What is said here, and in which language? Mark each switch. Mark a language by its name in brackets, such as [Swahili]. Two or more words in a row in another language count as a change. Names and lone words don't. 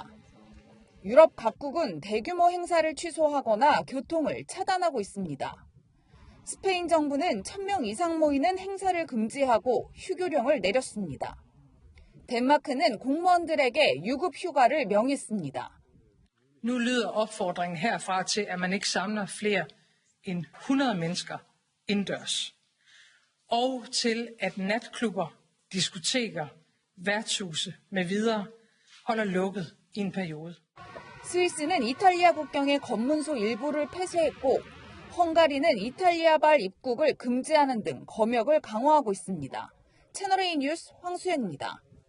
[Korean] 유럽 각국은 대규모 행사를 취소하거나 교통을 차단하고 있습니다. 스페인 정부는 1,000명 이상 모이는 행사를 금지하고 휴교령을 내렸습니다. 덴마크는 공무원들에게 유급 휴가를 명했습니다. [Danish] Nu lyder opfordringen herfra til, at man ikke samler flere end 100 mennesker indendørs. og til at natklubber, diskoteker, værtshuse med videre holder lukket i en periode. [Korean] 스위스는 이탈리아 국경의 검문소 일부를 폐쇄했고 헝가리는 이탈리아발 입국을 금지하는 등 검역을 강화하고 있습니다. 채널A 뉴스 황수연입니다.